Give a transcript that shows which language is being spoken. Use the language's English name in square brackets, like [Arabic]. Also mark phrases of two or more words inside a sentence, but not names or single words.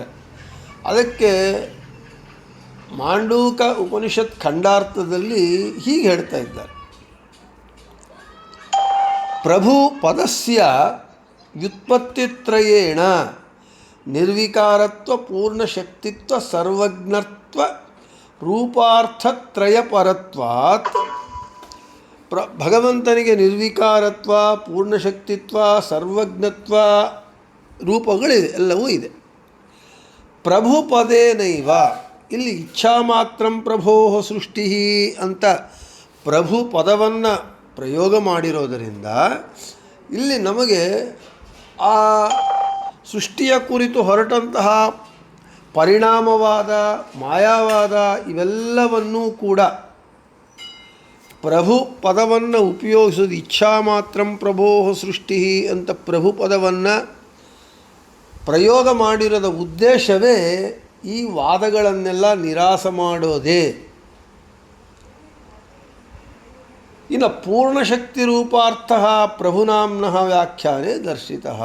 [Kannada] ಅದಕ್ಕೆ ಮಾಂಡೂಕ ಉಪನಿಷತ್ ಖಂಡಾರ್ಥದಲ್ಲಿ ಹೀಗೆ ಹೇಳ್ತಾ ಇದ್ದಾರೆ: [Sanskrit] ಪ್ರಭು ಪದಸ್ಯ ವ್ಯುತ್ಪತ್ತಿತ್ರಯೇಣ ನಿರ್ವಿಕಾರತ್ವ ಪೂರ್ಣಶಕ್ತಿತ್ವ ಸರ್ವಜ್ಞತ್ವ ರೂಪಾರ್ಥತ್ರಯಪರತ್ವಾತ್. [Kannada] ಭಗವಂತನಿಗೆ ನಿರ್ವಿಕಾರತ್ವ, ಪೂರ್ಣಶಕ್ತಿತ್ವ, ಸರ್ವಜ್ಞತ್ವ ರೂಪಗಳಿದೆ, ಎಲ್ಲವೂ ಇದೆ. ಪ್ರಭುಪದೇನೈವ, ಇಲ್ಲಿ [Sanskrit] ಇಚ್ಛಾ ಮಾತ್ರಂ ಪ್ರಭೋ ಸೃಷ್ಟಿ [Kannada] ಅಂತ ಪ್ರಭು ಪದವನ್ನು ಪ್ರಯೋಗ ಮಾಡಿರೋದರಿಂದ ಇಲ್ಲಿ ನಮಗೆ ಆ ಸೃಷ್ಟಿಯ ಕುರಿತು ಹೊರಟಂತಹ ಪರಿಣಾಮವಾದ, ಮಾಯಾವಾದ ಇವೆಲ್ಲವನ್ನೂ ಕೂಡ ಪ್ರಭು ಪದವನ್ನು ಉಪಯೋಗಿಸೋದು. [Sanskrit] ಇಚ್ಛಾ ಮಾತ್ರಂ ಪ್ರಭೋ ಸೃಷ್ಟಿ [Kannada] ಅಂತ ಪ್ರಭು ಪದವನ್ನು ಪ್ರಯೋಗ ಮಾಡಿರೋದ ಉದ್ದೇಶವೇ ಈ ವಾದಗಳನ್ನೆಲ್ಲ ನಿರಾಸ ಮಾಡೋದೇ. [Sanskrit] ಇನ್ನು ಪೂರ್ಣಶಕ್ತಿ ರೂಪಾರ್ಥ ಪ್ರಭುನಾಮ್ನಃ ವ್ಯಾಖ್ಯಾನೆ ದರ್ಶಿತಃ.